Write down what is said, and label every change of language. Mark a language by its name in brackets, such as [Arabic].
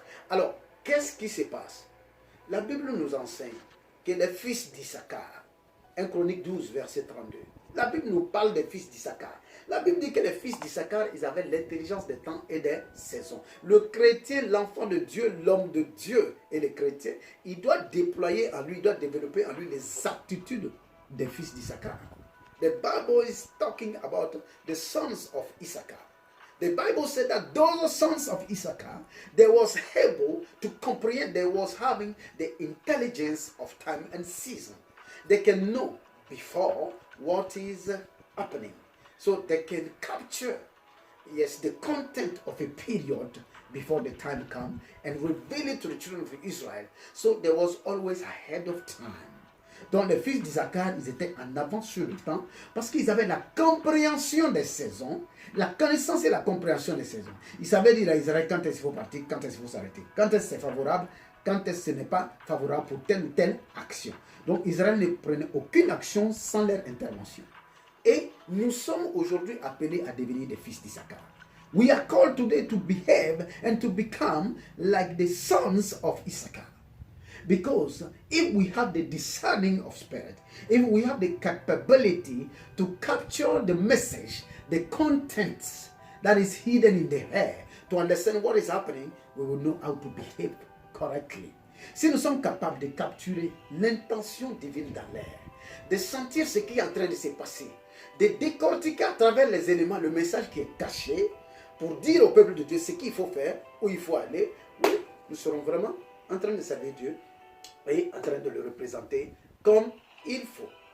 [French] Alors, qu'est-ce qui se passe? La Bible nous enseigne que les fils d'Issachar, 1 Chronique 12, verset 32, la Bible nous parle des fils d'Issachar. La Bible dit que les fils d'Issachar, ils avaient l'intelligence des temps et des saisons. Le chrétien, l'enfant de Dieu, l'homme de Dieu et le chrétien, il doit déployer en lui, il doit développer en lui les aptitudes des fils d'Issachar. [English] The Bible is talking about the sons of Issachar. The Bible said that those sons of Issachar, they was able to comprehend, they was having the intelligence of time and season. They can know before what is happening. So they can capture, yes, the content of a period before the time comes and reveal it to the children of Israel. So they was always ahead of time. [French] Donc les fils d'Issachar, ils étaient en avance sur le temps parce qu'ils avaient la compréhension des saisons, la connaissance et la compréhension des saisons. Ils savaient dire à Israël quand est-ce qu'il faut partir, quand est-ce qu'il faut s'arrêter, quand est-ce que c'est favorable, quand est-ce que ce n'est pas favorable pour telle ou telle action. Donc Israël ne prenait aucune action sans leur intervention. Et nous sommes aujourd'hui appelés à devenir des fils d'Issachar. [English] We are called today to behave and to become like the sons of Issachar. Because if we have the discerning of spirit, if we have the capability to capture the message, the contents that is hidden in the air, to understand what is happening, we will know how to behave correctly. [French] Si nous sommes capables de capturer l'intention divine dans l'air, de sentir ce qui est en train de se passer, de décortiquer à travers les éléments le message qui est caché pour dire au peuple de Dieu ce qu'il faut faire, où il faut aller, oui, nous serons vraiment en train de servir Dieu et en train de le représenter comme il faut.